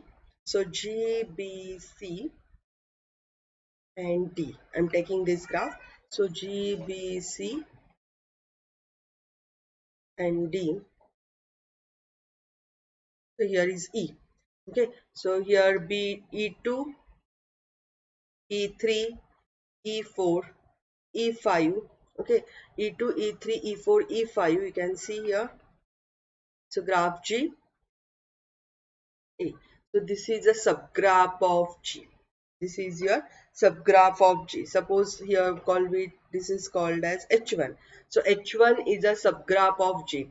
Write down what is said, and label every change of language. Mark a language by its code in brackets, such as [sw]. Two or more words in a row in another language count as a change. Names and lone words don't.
[en] So G, B, C and D. I'm taking this graph. So G, B, C and D. So here is E. Okay, so here B, E2, E3, E4, E5. Okay, E2, E3, E4, E5. You can see here. So graph G, A. So this is a subgraph of G. This is your subgraph of G. Suppose here this is called as H1. So H1 is a subgraph of G.